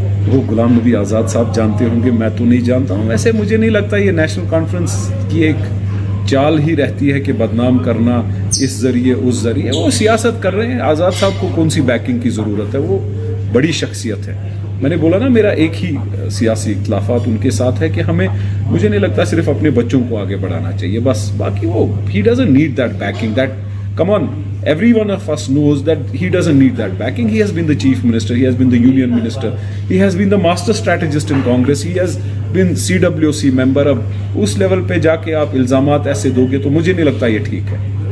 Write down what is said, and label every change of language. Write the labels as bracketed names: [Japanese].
[Urdu] وہ غلام نبی آزاد صاحب جانتے ہوں گے، میں تو نہیں جانتا ہوں. ویسے مجھے نہیں لگتا یہ نیشنل کانفرنس کی ایک چال ہی رہتی ہے کہ بدنام کرنا اس ذریعے اس ذریعے. وہ سیاست کر رہے ہیں. آزاد صاحب کو کون سی بیکنگ کی ضرورت ہے؟ وہ بڑی شخصیت ہے. میں نے بولا نا، میرا ایک ہی سیاسی اختلافات ان کے ساتھ ہے کہ مجھے نہیں لگتا صرف اپنے بچوں کو آگے بڑھانا چاہیے بس. باقی وہ [English] he doesn't need that backing. That come on, every one of us knows that he doesn't need that backing. He has been the chief minister, he has been the union minister, he has been the master strategist in Congress, he has been CWC member. [Urdu] اب اس level پہ جا کے آپ الزامات ایسے دو گے تو مجھے نہیں لگتا یہ ٹھیک ہے.